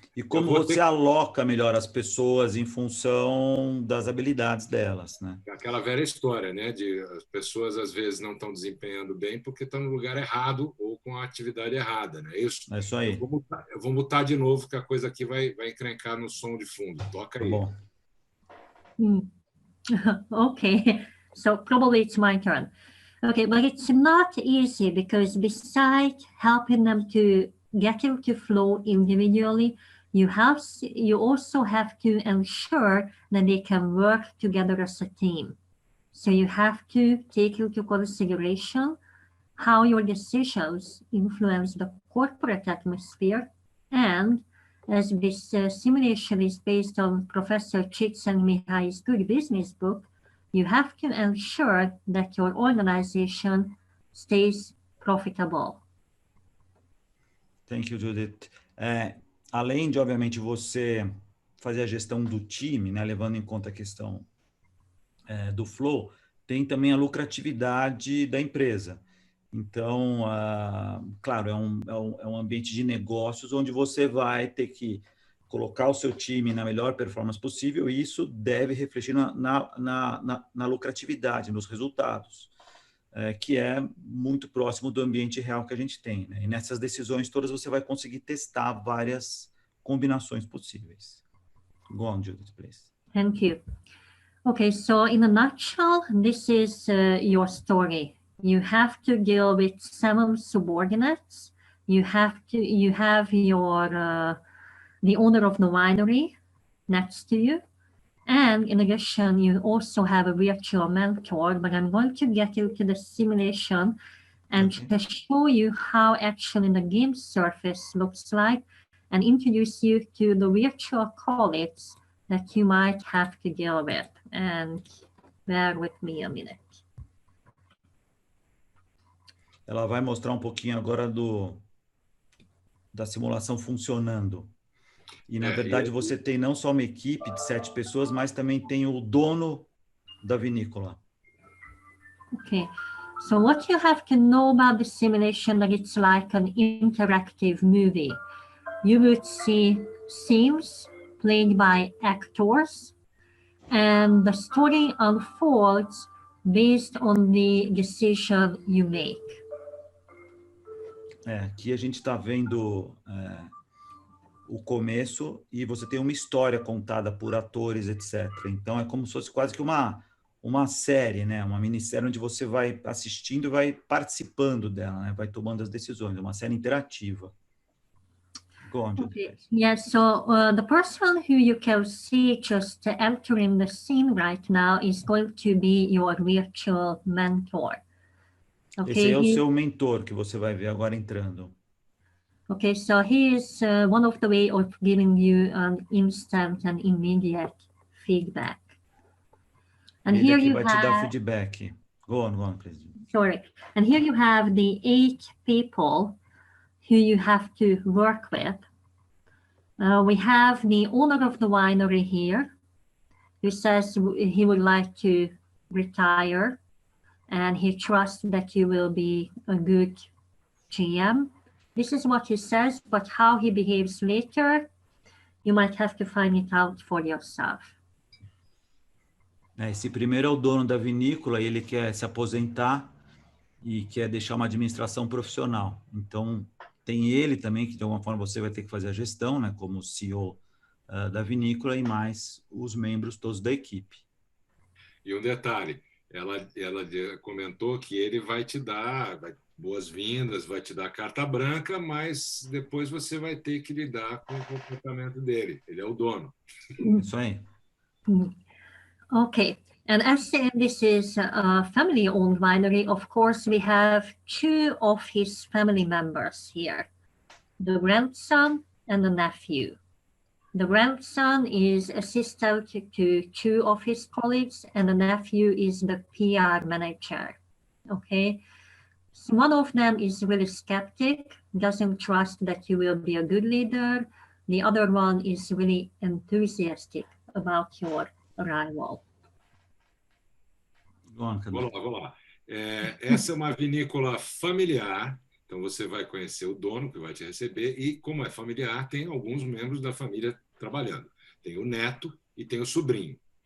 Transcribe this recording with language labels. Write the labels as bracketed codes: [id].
[pt] E como você aloca melhor as pessoas em função das habilidades delas, né? Aquela velha história, né? De as pessoas, às vezes, não estão desempenhando bem porque estão no lugar errado ou com a atividade errada, né? É isso aí. Eu vou mutar de novo, que a coisa aqui vai encrencar no som de fundo. Toca aí. Bom. [en] Okay, so probably it's my turn. Okay, but it's not easy because besides helping them to get into flow individually, you also have to ensure that they can work together as a team. So you have to take into consideration how your decisions influence the corporate atmosphere. And as this simulation is based on Professor Csikszentmihalyi's Good Business book, you have to ensure that your organization stays profitable. Thank you, Judith. [pt] Além de, obviamente, você fazer a gestão do time, né, levando em conta a questão do flow, tem também a lucratividade da empresa. Então, claro, é um ambiente de negócios onde você vai ter que colocar o seu time na melhor performance possível e isso deve refletir na lucratividade, nos resultados, que é muito próximo do ambiente real que a gente tem, né? E nessas decisões todas você vai conseguir testar várias combinações possíveis. [en] Go on, Judith, please. Thank you. Okay, so in a nutshell, this is your story. You have to deal with 7 subordinates. You have your the owner of the winery next to you. And in addition, you also have a virtual mentor, but I'm going to get you to the simulation and just show you how actually the game surface looks like and introduce you to the virtual colleagues that you might have to deal with. And bear with me a minute. [pt] Ela vai mostrar um pouquinho agora da simulação funcionando. E, na verdade, você tem não só uma equipe de 7 pessoas, mas também tem o dono da vinícola. [en] Okay, so what you have to know about the simulation, that it's like an interactive movie. You would see scenes played by actors, and the story unfolds based on the decision you make. [pt] Aqui a gente está vendo o começo e você tem uma história contada por atores, etc. Então é como se fosse quase que uma série, né? Uma minissérie onde você vai assistindo e vai participando dela, né? Vai tomando as decisões. É uma série interativa. [en] Go on, Okay. Yeah, so the person who you can see just entering the scene right now is going to be your virtual mentor. Okay, [pt] esse é o seu mentor que você vai ver agora entrando. [en] Okay, so he is one of the way of giving you an instant and immediate feedback. And [pt] Ele [en] here [pt] aqui [en] you [pt] vai te dar [en] have, feedback. Go on, please. sorry. And here you have the 8 people who you have to work with. We have the owner of the winery here, who says he would like to retire, and he trusts that you will be a good GM. This is what he says, but how he behaves later, you might have to find it out for yourself. [pt] Esse primeiro é o dono da vinícola e ele quer se aposentar e quer deixar uma administração profissional. Então, tem ele também, que de alguma forma você vai ter que fazer a gestão, né, como CEO da vinícola e mais os membros todos da equipe. E um detalhe, ela comentou que ele vai te dar boas-vindas, vai te dar carta branca, mas depois você vai ter que lidar com o comportamento dele. Ele é o dono. Isso aí. [en] Okay, and as this is a family-owned winery, of course, we have 2 of his family members here, the grandson and the nephew. The grandson is assistant to 2 of his colleagues, and the nephew is the PR manager. Okay, so one of them is really skeptic, doesn't trust that you will be a good leader. The other one is really enthusiastic about your arrival. [pt] Vamos lá. Essa é uma vinícola familiar, então você vai conhecer o dono que vai te receber e, como é familiar, tem alguns membros da família trabalhando. Tem o neto e tem o sobrinho.